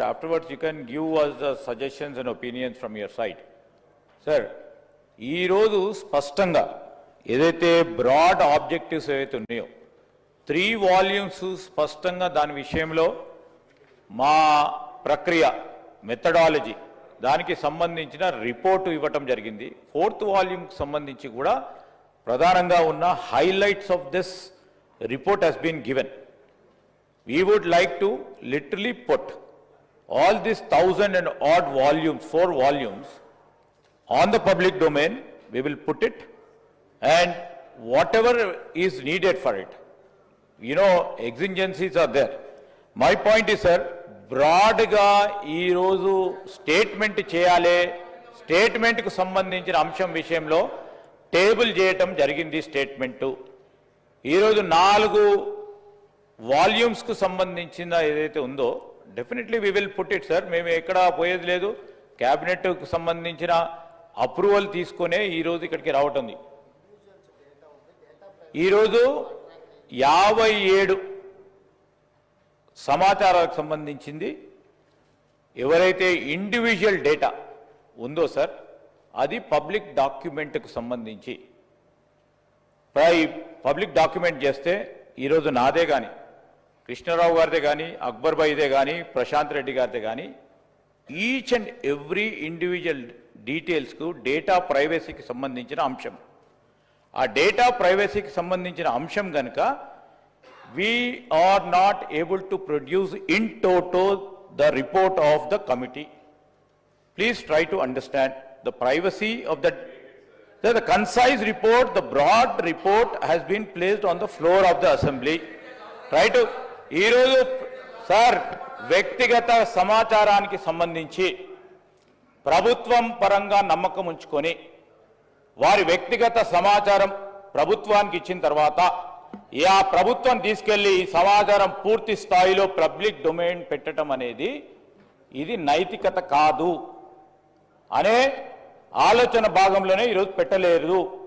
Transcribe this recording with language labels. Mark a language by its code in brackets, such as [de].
[en] Afterwards, you can give us the suggestions and opinions from your side. [te] Sir, ఈ రోజు స్పష్టంగా ఏదైతే broad objectives ఏవైతే ఉన్నాయో 3 volumes స్పష్టంగా దాని విషయంలో మా ప్రక్రియ మెథడాలజీ దానికి సంబంధించిన రిపోర్టు ఇవ్వటం జరిగింది. [en] 4th volume [te] సంబంధించి కూడా ప్రధానంగా ఉన్న [en] highlights of this report has been given. We would like to literally put all these 1,000 and odd volumes, 4 volumes, on the public domain. We will put it, and whatever is needed for it, exigencies are there. My point is, sir, [te] broad ga ee roju statement cheyale, statement ku sambandhinchina amsham vishayamlo table చేయటం జరిగింది. Statement ఈరోజు 4 వాల్యూమ్స్కు సంబంధించిన ఏదైతే ఉందో [en] definitely we will put it, [te] sir. మేము ఎక్కడ పోయేది లేదు. క్యాబినెట్కు సంబంధించిన అప్రూవల్ తీసుకునే ఈరోజు ఇక్కడికి రావటం. ఈరోజు 57 సమాచారాలకు సంబంధించింది ఎవరైతే ఇండివిజువల్ డేటా ఉందో సార్, అది పబ్లిక్ డాక్యుమెంట్కు సంబంధించి పబ్లిక్ డాక్యుమెంట్ చేస్తే ఈరోజు నాదే కానీ, కృష్ణారావు గారిదే కానీ, అక్బర్ భాయ్దే కానీ, ప్రశాంత్ రెడ్డి గారిదే కానీ, each and every individual డీటెయిల్స్కు data ప్రైవసీకి సంబంధించిన అంశం. ఆ డేటా ప్రైవసీకి సంబంధించిన అంశం కనుక [en] we are not able to produce in toto the report of the committee. Please try to understand the privacy of the concise report, the broad report has been placed on the floor of the assembly. Try to, [te] ఈరోజు sir వ్యక్తిగత సమాచారానికి సంబంధించి ప్రభుత్వం పరంగా నమ్మకం ఉంచుకొని వారి వ్యక్తిగత సమాచారం ప్రభుత్వానికి ఇచ్చిన తర్వాత ఆ ప్రభుత్వం తీసుకెళ్లి ఈ సమాచారం పూర్తి స్థాయిలో పబ్లిక్ డొమైన్ పెట్టడం అనేది ఇది నైతికత కాదు అనే ఆలోచన భాగంలోనే ఈరోజు పెట్టలేదు.